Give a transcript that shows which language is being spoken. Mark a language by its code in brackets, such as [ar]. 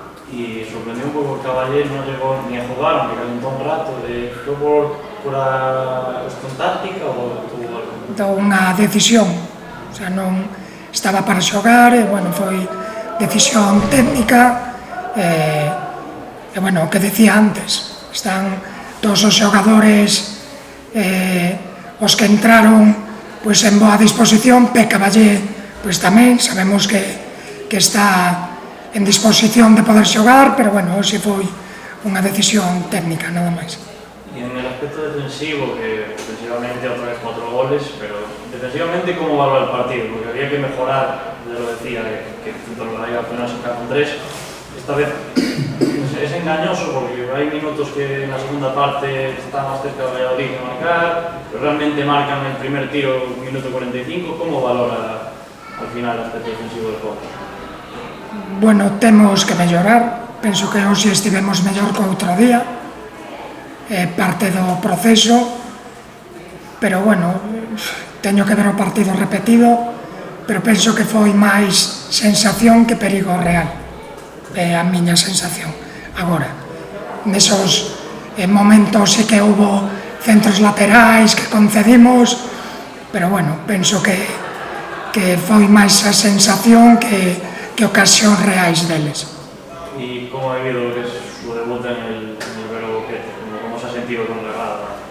[es] Y sorprendió un poco que Caballé no llegó ni a jugar, aunque calentó un rato. ¿Fue por pura cuestión táctica o tuvo algo? [gl] Então, unha decisión, o sea, non estaba para xogar, e bueno, foi decisión técnica, e bueno, o que decía antes, están todos os xogadores os que entraron pois en boa disposición. Caballé pois tamén sabemos que está en disposición de poder xogar, pero bueno, hoxe foi unha decisión técnica, nada máis. [es] Y en el aspecto defensivo, que ofensivamente otra vez 4 goles, pero defensivamente, ¿cómo valora el partido? Porque había que mejorar, ya lo decía, que tanto la Liga apenas sacar con 3. Esta vez es engañoso porque hay minutos que en la segunda parte está más cerca de Valladolid de marcar, pero realmente marcan el primer tiro minuto 45. ¿Cómo valora al final el aspecto defensivo del juego? [gl] Bueno, temos que mellorar, penso que hoxe estivemos mellor que outro día, parte do proceso, pero bueno, teño que ver o partido repetido, pero penso que foi máis sensación que perigo real, é a miña sensación. Agora, nesos momentos sí que houbo centros laterais que concedimos, pero bueno, penso que foi máis a sensación que ocasións reais deles. [es] ¿Y cómo ha vivido lo que es su debut en el Vero Boquete? ¿Cómo se ha sentido con la grada?